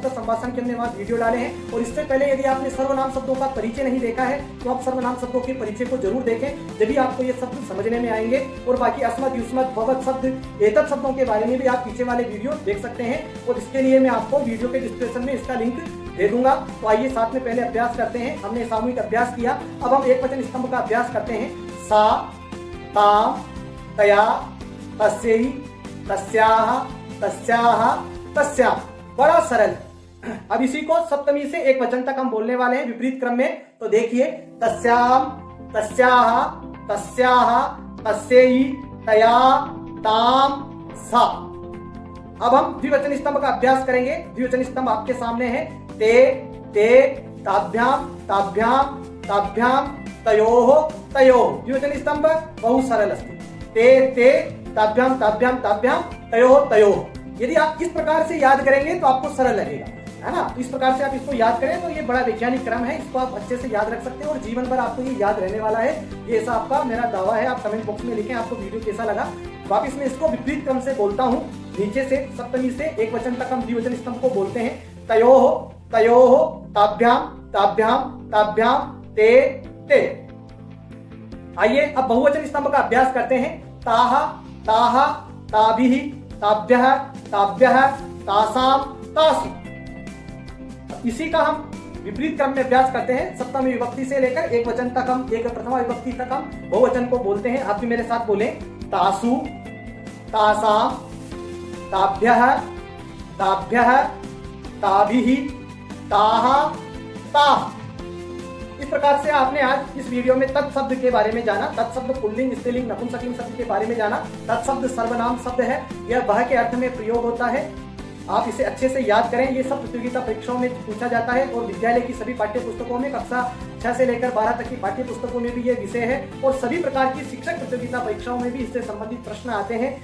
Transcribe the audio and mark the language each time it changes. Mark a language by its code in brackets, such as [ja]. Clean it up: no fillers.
[hi] संस्कृत संभाषण के हमने वहां वीडियो डाले हैं। और इससे पहले यदि आपने सर्वनाम शब्दों का परिचय नहीं देखा है तो आप सर्वनाम शब्दों के परिचय को जरूर देखें, जब भी आपको ये शब्द समझने में आएंगे। और बाकी अस्मत्, युष्मत्, भवत् शब्द, एतत् शब्दों के बारे में भी आप पीछे वाले वीडियो देख सकते हैं। और इसके लिए मैं आपको वीडियो के डिस्क्रिप्शन में इसका लिंक दे दूंगा। तो आइए साथ में पहले अभ्यास करते हैं। हमने सामूहिक अभ्यास किया, अब हम एक वचन स्तंभ का अभ्यास करते हैं। [sa] सा, ताम, तया, तस्यै, तस्याः, तस्याः, तस्यां। [hi] बड़ा सरल। अब इसी को सप्तमी से एक वचन तक हम बोलने वाले हैं विपरीत क्रम में। तो देखिए, [sa] तस्यां, तस्याः, तस्याः, तस्यै, तया, ताम, सा। [hi] अब हम द्विवचन स्तंभ का अभ्यास करेंगे। द्विवचन स्तंभ आपके सामने है। [sa] ते, ते, ताभ्यां, ताभ्यां, ताभ्यां, तयोः, तयोः। द्विवचन स्तंभ बहुत सरल अस्ति। ते, ते, ताभ्यां, ताभ्यां, ताभ्यां, तयोः, तयोः। [hi] यदि आप इस प्रकार से याद करेंगे तो आपको सरल लगेगा, है ना। इस प्रकार से आप इसको याद करें तो ये बड़ा वैज्ञानिक क्रम है, इसको आप अच्छे से याद रख सकते हैं और जीवन भर आपको ये याद रहने वाला है। ये ऐसा आपका मेरा दावा है। आप कमेंट बॉक्स में लिखें आपको वीडियो कैसा लगा। वापिस मैं इसको विपरीत क्रम से बोलता हूँ। नीचे से सप्तमी से एक वचन तक हम द्विवचन स्तंभ को बोलते हैं। [sa] तयोः, तयोः, ताभ्यां, ताभ्यां, ताभ्यां, ते, ते। [hi] आइए अब बहुवचन स्तंभ का अभ्यास करते हैं। [sa] ताः, ताः, ताभिः, ताभ्यः, ताभ्यः, तासां, तासु। [hi] इसी का हम विपरीत क्रम में अभ्यास करते हैं। सप्तमी विभक्ति से लेकर एक वचन तक हम, एक प्रथमा विभक्ति तक हम बहुवचन को बोलते हैं। आप भी मेरे साथ बोलें। [sa] तासु, तासां, ताभ्यः, ताभ्यः, ताभिः, ताः, ताः। [hi] इस प्रकार से आपने आज इस वीडियो में तत्शब्द के बारे में जाना। तत्शब्द पुल्लिंग, स्त्रीलिंग, नपुंसकलिंग शब्द के बारे में जाना। तत्शब्द सर्वनाम शब्द है, यह वह के अर्थ में प्रयोग होता है आप इसे अच्छे से याद करें। ये सब प्रतियोगिता परीक्षाओं में पूछा जाता है और विद्यालय की सभी पाठ्य पुस्तकों में कक्षा 6 से लेकर 12 तक की पाठ्य पुस्तकों में भी ये विषय है और सभी प्रकार की शिक्षक प्रतियोगिता परीक्षाओं में भी इससे संबंधित प्रश्न आते हैं।